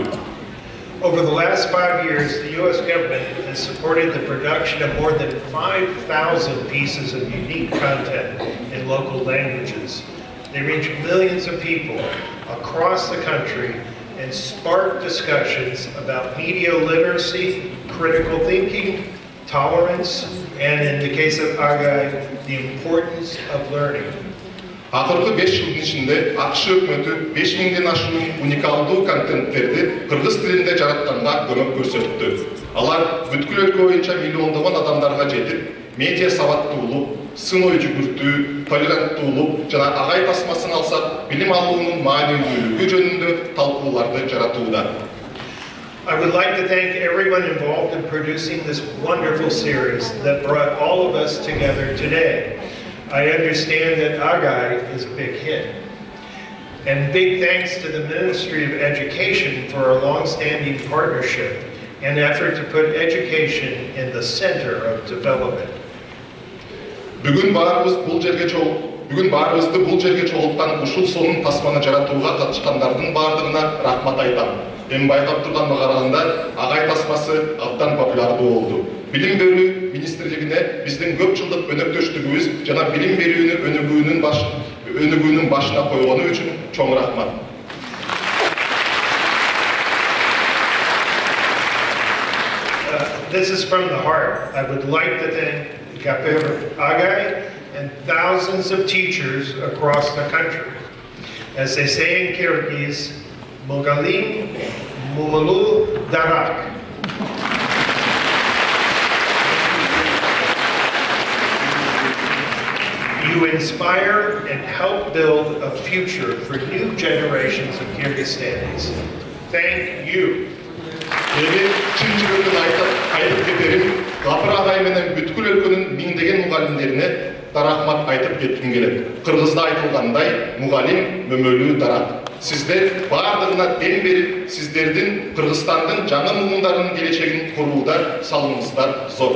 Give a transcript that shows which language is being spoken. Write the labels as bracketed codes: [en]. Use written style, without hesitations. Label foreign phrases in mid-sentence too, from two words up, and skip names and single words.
[en] Over the last 5 years, the U.S. government has supported the production of more than 5,000 pieces of unique content in local languages. They reach millions of people across the country and spark discussions about media literacy, critical thinking, tolerance, and in the case of Agay, the importance of learning. [ky] Акыркы 5 жылдын ичинде АКШ өкмөтү 5000ден ашуун уникалдуу контенттерди кыргыз тилинде жаратканга көмөк көрсөттү. Алар бүткүл өлкө боюнча миллиондогон адамдарга жетип, медиа сабаттуулук, сын ой жүгүртүү, толеранттуулук жана агай тасмасын алсак, билим алуунун маанилүүлүгү жөнүндө талкууларды жаратууда. [en] I would like to thank everyone involved in producing this wonderful series that brought all of us together today. I understand that Agay is a big hit. And big thanks to the Ministry of Education for a long-standing partnership and effort to put education in the center of development. [ky] Бүгін барыбызды бұл жерге чогулткан ушул сонун тасманы жаратууга катышкандардын бардыгына рахмат айтам. Эми байкап турганга караганда агай тасмасы абдан популярдуу болду. Билим берүү министрлигине биздин көп жылдык өнөктөштүгүбүз жана билим берүүнү өнүгүүнүн башына койгону үчүн чоң рахмат. [en] This is from the heart. I would like to thank Gaper Agay and thousands of teachers across the country. As they say in Kyrgyz, [ky] Мугалим мөмөлүү дарак. [en] You inspire and help build a future for new generations of Kyrgyzstanis. Thank you. [ky] Чын жүрөктөн айтып кетерим, Гапыр агай менен бүткүл өлкөнүн миңдеген мугалимдерине рахмат айтып кетким келет. Кыргызда айтылгандай, мугалим мөмөлүү дарак. Сиздер бардыгына дем берип, сиздердин Кыргызстандын жаңы муундарынын келечегин курууда салымыңыздар зор.